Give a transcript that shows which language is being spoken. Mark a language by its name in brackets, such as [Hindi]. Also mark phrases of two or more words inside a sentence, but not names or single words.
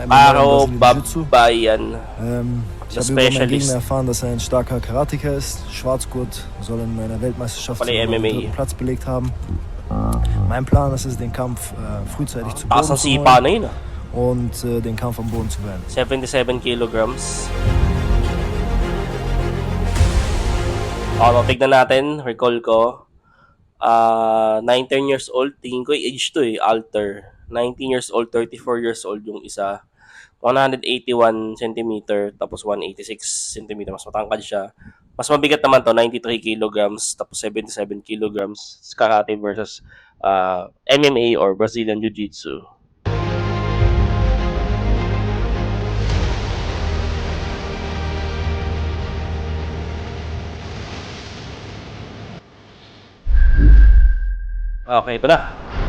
[German] Karo Babayan. Ich habe über meinen Gegner erfahren, dass er ein starker Karatiker ist. Schwarzgurt, soll in einer Weltmeisterschaft den dritten Platz belegt haben. Mein Plan ist es, den Kampf frühzeitig zu Boden zu holen und den Kampf am Boden zu beenden. [Filipino] 77 kilograms. Tignan natin, recall ko. [English] 19 years old, [Filipino] tingin ko [English] age to alter. [Filipino] 19 [English] years old, [Filipino] 34 [English] years old [Filipino] yung isa. 181 cm, tapos 186 cm. Mas matangkad siya. Mas mabigat naman to, 93 kilograms, tapos 77 kilograms. [English] Karate versus MMA or Brazilian Jiu-Jitsu. [Filipino] Okay, ito na.